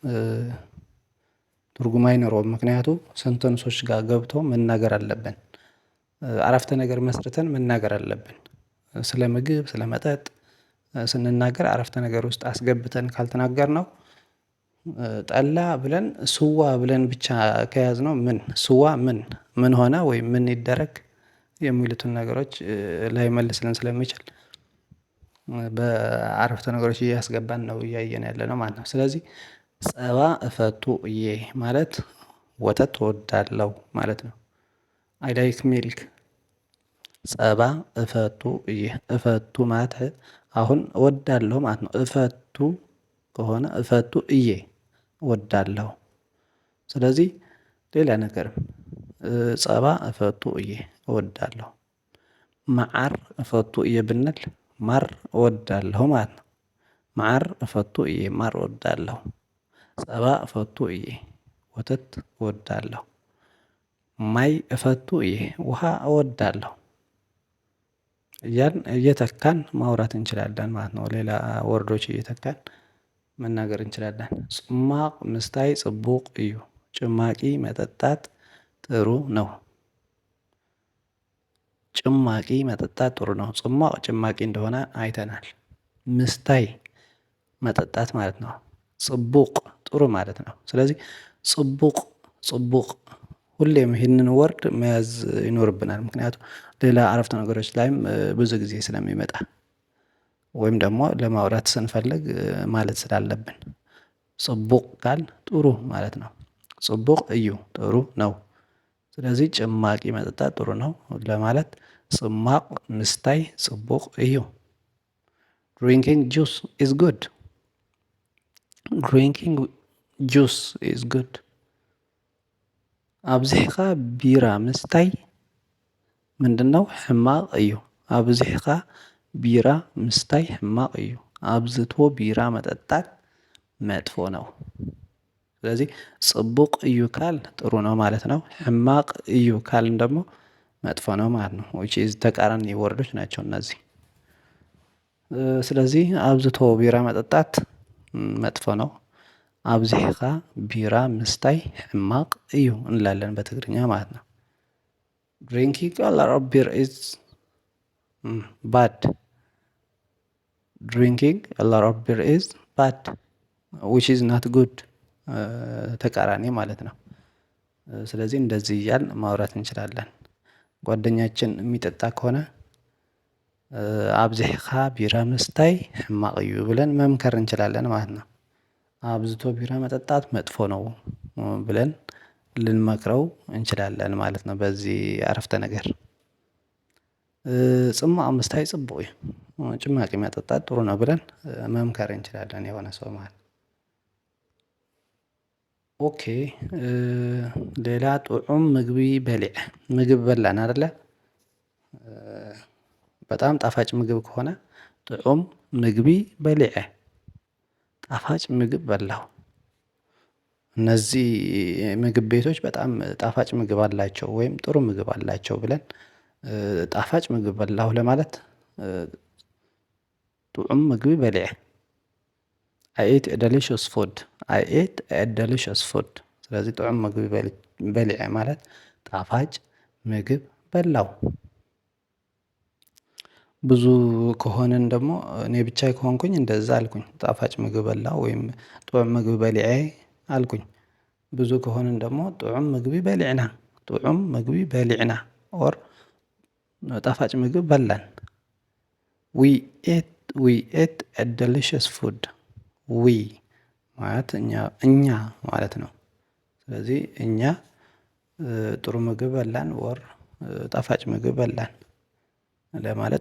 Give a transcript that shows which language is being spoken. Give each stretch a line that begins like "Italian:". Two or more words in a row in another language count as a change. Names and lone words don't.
Amharic: ትርጉም አይኖረውም። ምክንያቱም ሰንተንሶች ጋር ገብቶ መናገር አለብን። አረፍተ ነገር መስርተን መናገር አለብን። ስለ ምግብ ስለ መጠጥ ስንናገር አረፍተ ነገር ውስጥ አስገብተን ካልተናገርነው ጠላ ብለን ስዋ ብለን ብቻ ከያዝነው ምን ስዋ ምን ሆነ ወይም ምን ይደረግ የሚሉትን ነገሮች ላይመልስልን ስለሚችል በአረፍተ ነገሮች እያስገባን ነው እያየን ያለነው ማለት ነው። ስለዚህ
Tigrinya: ጸባ እፈቱ እዬ
Amharic: ማለት ወተት እወዳለሁ ማለት ነው።
English: I like milk።
Tigrinya: ጸባ እፈቱ እዬ እፈቱ
Amharic: ማለት አሁን እወዳለሁ ማለት ነው። እፈቱ ከሆነ
Tigrinya: እፈቱ እዬ
Amharic: እወዳለሁ። ስለዚህ ሌላ ነገርም
Tigrinya: ጸባ እፈቱ እዬ
Amharic: እወዳለሁ።
Tigrinya: መዓር እፈቱ እዬ
Amharic: ብንል ማር እወዳለሁ ማለት ነው።
Tigrinya: ማር እፈቱ እየ
Amharic: ማር እወዳለሁ።
Tigrinya: ፀባ እፈቱ እየ
Amharic: ወተት እወዳለሁ።
Tigrinya: ማይ እፈቱ እየ
Amharic: ውሃ እወዳለሁ። እያልን እየተካን ማውራት እንችላለን ማለት ነው። ሌላ ወርዶች እየተካን መናገር እንችላለን።
Tigrinya: ጽማቅ ምስታይ ጽቡቅ እዩ
Amharic: ጭማቂ መጠጣት ጥሩ ነው። ጭማቂ መጠጣት ጥሩ ነው ጽማቅ ጭማቂ እንደሆነ አይተናል። ምስታይ መጠጣት ማለት ነው። ጽቡቅ ጥሩ ማለት ነው። ስለዚህ
Tigrinya: ጽቡቅ ጽቡቅ
Amharic: ሁሌም ይህንን ወርድ መያዝ ይኖርብናል። ምክንያቱም ሌላ አረፍተ ነገሮች ላይም ብዙ ጊዜ ስለሚመጣ ወይም ደግሞ ለማውራት ስንፈልግ ማለት ስላለብን ጽቡቅ ካልን ጥሩ ማለት ነው።
Tigrinya: ጽቡቅ እዩ
Amharic: ጥሩ ነው። ስለዚህ ጭማቂ መጠጣት ጥሩ ነው ለማለት
Tigrinya: ጽማቅ ምስታይ ጽቡቅ እዩ።
English: drinking juice is good። drinking juice is good።
Tigrinya: አብዚሕካ ቢራ ምስታይ
Amharic: ምንድነው?
Tigrinya: ሕማቅ እዩ። አብዚሕካ ቢራ ምስታይ ሕማቅ እዩ።
Amharic: አብዝቶ ቢራ መጠጣት መጥፎ ነው። ስለዚህ
Tigrinya: ጽቡቅ እዩ
Amharic: ካልን ጥሩ ነው ማለት ነው።
Tigrinya: ሕማቅ እዩ
Amharic: ካልን ደግሞ መጥፎ ነው ማለት ነው።
English: which is
Amharic: ተቃራኒ ወርዶች ናቸው እነዚህ። ስለዚህ አብዝቶ ቢራ መጠጣት መጥፎ ነው።
Tigrinya: አብዚሕካ ቢራ ምስታይ ሕማቅ እዩ
Amharic: እንላለን በትግርኛ ማለት ነው።
English: drinking a lot of beer is bad። drinking a lot of beer is bad which is not good
Amharic: ተቃራኒ ማለት ነው። ስለዚህ እንደዚህ እያልን ማውራት እንችላለን። ጓደኛችን የሚጠጣ ከሆነ
Tigrinya: አብዚሕካ ቢራ ምስታይ ሕማቅ እዩ
Amharic: ብለን መምከር እንችላለን ማለት ነው። አብዝቶ ቢራ መጠጣት መጥፎ ነው ብለን ልንመክረው እንችላለን ማለት ነው። በዚህ አረፍተ ነገር
Tigrinya: ጽማቅ ምስታይ ጽቡቅ እዩ
Amharic: ጭማቂ መጠጣት ጥሩ ነው ብለን መምከር እንችላለን የሆነ ሰው ማለት ነው። ኦኬ ሌላ
Tigrinya: ጥዑም ምግቢ በሊዐ
Amharic: ምግብ በላን አይደለ? በጣም ጣፋጭ ምግብ ከሆነ
Tigrinya: ጥዑም ምግቢ በሊዐ
Amharic: ጣፋጭ ምግብ በላሁ። እነዚህ ምግብ ቤቶች በጣም ጣፋጭ ምግብ አላቸው ወይም ጥሩ ምግብ አላቸው ብለን ጣፋጭ ምግብ በላሁ ለማለት
Tigrinya: ጥዑም ምግቢ በሊዐ
English: I ate a delicious food I ate a delicious food።
Amharic: ስለዚህ
Tigrinya: ጥዑም ምግቢ በሊዐ
Amharic: ማለት ጣፋጭ ምግብ በላው። ብዙ ከሆንን ደግሞ እኔ ብቻዬ ከሆንኩኝ እንደዛ አልኩኝ ጣፋጭ ምግብ በላው ወይም
Tigrinya: ጥዑም ምግቢ በሊዐ
Amharic: አልኩኝ። ብዙ ከሆንን ደግሞ
Tigrinya: ጥዑም ምግቢ በሊዕና ጥዑም ምግቢ በሊዕና
Amharic: ኦር ጣፋጭ ምግብ በላን።
English: we ate a delicious food
Amharic: ዊ ማለት እኛ ማለት ነው። ስለዚህ እኛ ጥሩ ምግብ በላን ኦር ጣፋጭ ምግብ በላን ለማለት